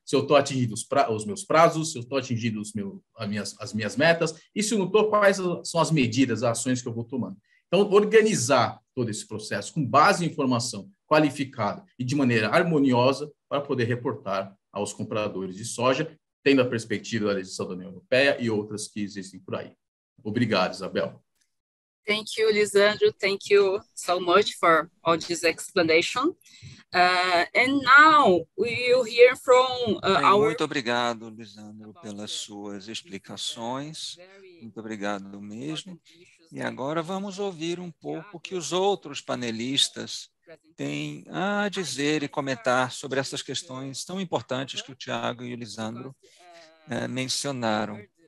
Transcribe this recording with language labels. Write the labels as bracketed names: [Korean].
[Portuguese] Se eu estou atingindo os meus prazos, se eu estou atingindo as minhas metas, e se eu não estou, quais são as medidas, as ações que eu vou tomando. Então, organizar todo esse processo com base em informação qualificada e de maneira harmoniosa para poder reportar aos compradores de soja, tendo a perspectiva da legislação da União Europeia e outras que existem por aí. Obrigado, Isabel. [English] Thank you, Lisandro. Thank you so much for all this explanation. And now we will hear from [Portuguese] Muito obrigado, Lisandro, pelas suas explicações. Muito obrigado mesmo. E agora vamos ouvir um pouco o que os outros panelistas têm a dizer e comentar sobre essas questões tão importantes que o Tiago e o Lisandro mencionaram.